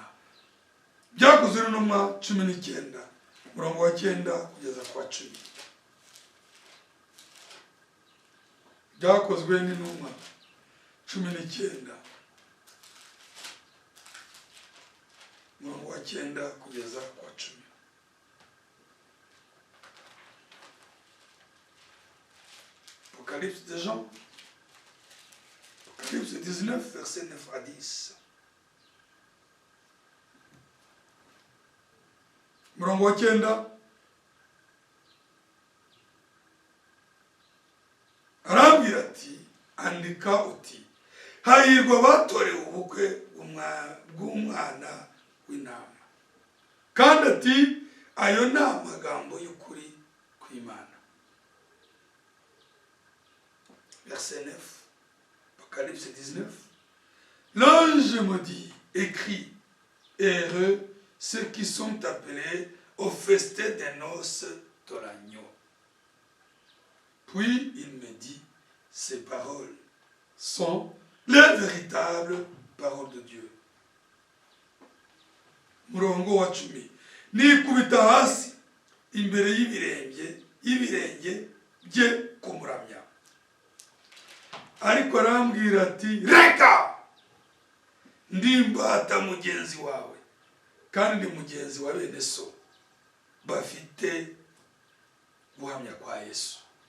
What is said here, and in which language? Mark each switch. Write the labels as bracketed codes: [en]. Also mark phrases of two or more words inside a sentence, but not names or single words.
[rw] Byakozwe n'intumwa 19 umurongo wa 9 kugeza kwa 10. Byakozwe n'intumwa 19 umurongo wa 9 kugeza kwa 10. [fr] Apocalypse de Jean, Apocalypse 19, versets 9 à 10. [rw] Umurongo wa 9 arambwira ati andika uti hahirwa batorewe ubukwe bw'umwana w'intama, kandi ati ayo ni amagambo y'ukuri kw'Imana. [fr] Verset 9, Apocalypse 19. L'ange me dit, écrit, heureux ceux qui sont appelés au festin des noces de l'agneau. Puis il me dit, ces paroles sont les véritables paroles de Dieu. [rw] Murongo wa 10. Nikubita hasi imbere y'ibirenge bye kumuramya. Ariko arambwira ati reka ndimbata mugenzi wawe kandi ndi mugenzi wa bene so bafite guhamya kwa Yesu.